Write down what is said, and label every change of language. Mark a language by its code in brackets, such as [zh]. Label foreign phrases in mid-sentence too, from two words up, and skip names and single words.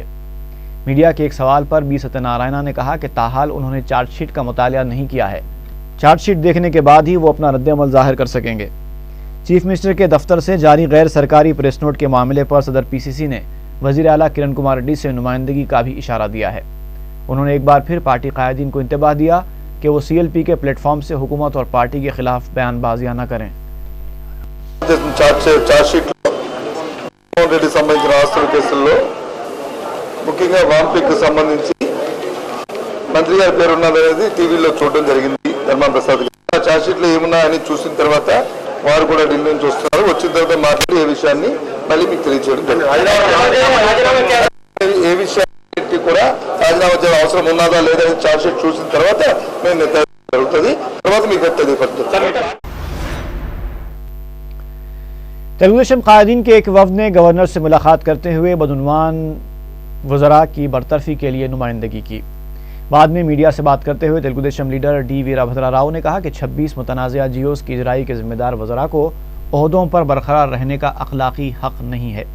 [ur] میڈیا کے ایک سوال پر بی ستیہ نارائنا نے کہا کہ تاحال انہوں نے [en] charge sheet [ur] کا مطالعہ نہیں کیا ہے، [en] charge sheet [ur] دیکھنے کے بعد ہی وہ اپنا رد عمل ظاہر کر سکیں گے۔ [en] chief minister [ur] کے دفتر سے جاری غیر سرکاری [en] press note [ur] کے معاملے پر صدر پی سی سی نے وزیر اعلیٰ کرن کمار ریڈی سے نمائندگی کا بھی اشارہ دیا ہے۔ انہوں نے ایک بار پھر پارٹی قائدین کو انتباہ دیا کہ وہ سی ایل پی کے پلیٹ فارم سے حکومت اور پارٹی کے خلاف بیان بازیاں نہ کریں۔ [en] charge sheet [te] రెడ్డి సంబంధించిన ఆస్తుల కేసుల్లో ముఖ్యంగా వాంపిక్ సంబంధించి మంత్రి గారి పేరు ఉన్నదనేది టీవీలో చూడడం జరిగింది ధర్మా ప్రసాద్ గారు। [en] charge sheet [te] లో ఏమున్నాయని చూసిన తర్వాత వారు కూడా ఢిల్లీ నుంచి వస్తున్నారు, వచ్చిన తర్వాత మాట్లాడి ఏ విషయాన్ని మళ్ళీ మీకు తెలియజేయడం జరిగింది। ఏ విషయాన్ని కూడా రాజీనామా చేయాల్సిన అవసరం ఉన్నదా లేదా [en] charge sheet [te] చూసిన తర్వాత మేము నిర్ణయం జరుగుతుంది, తర్వాత మీకు తెలియపడుతుంది। [ur] تلگو دیشم قائدین کے ایک وفد نے گورنر سے ملاقات کرتے ہوئے بدعنوان وزراء کی برطرفی کے لیے نمائندگی کی۔ بعد میں میڈیا سے بات کرتے ہوئے تلگو دیشم لیڈر ڈی ویرابھدرا راؤ نے کہا کہ 26 متنازعہ جیوز کی اجرائی کے ذمہ دار وزراء کو عہدوں پر برقرار رہنے کا اخلاقی حق نہیں ہے۔